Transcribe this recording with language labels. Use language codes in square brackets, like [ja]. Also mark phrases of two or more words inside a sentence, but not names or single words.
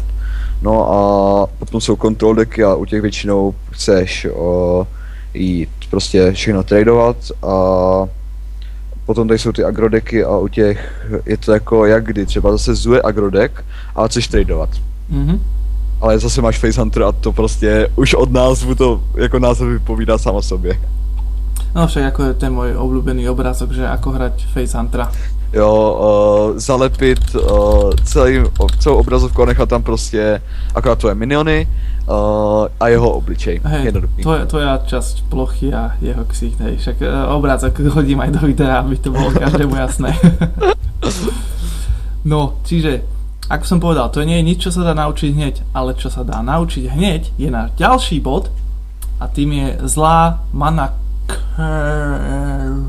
[cs] No a potom jsou control decky a u těch většinou chceš jít prostě všechno tradovat a potom tady jsou ty agrodeky a u těch je to jako jak kdy, třeba zase zuje agrodek, ale chceš tradovat. Ale zase máš [en] face hunter [cs] a to prostě už od názvu to jako název vypovídá sám o sobě. [sk] No však ako je ten môj obľúbený obrázok, že ako hrať [en] face huntera. [cs] Jo, zalepit celou obrazovku a nechat tam prostě akorát tvoje miniony a jeho obličej. [sk] Hej, tvoja časť plochy a jeho ksicht, hej, však obrázok hodím aj do videa, aby to bolo každému jasné. No, čiže, ako som povedal, to nie je nič, čo sa dá naučiť hneď, ale čo sa dá naučiť hneď je náš ďalší bod a tým je zlá [en] mana curve.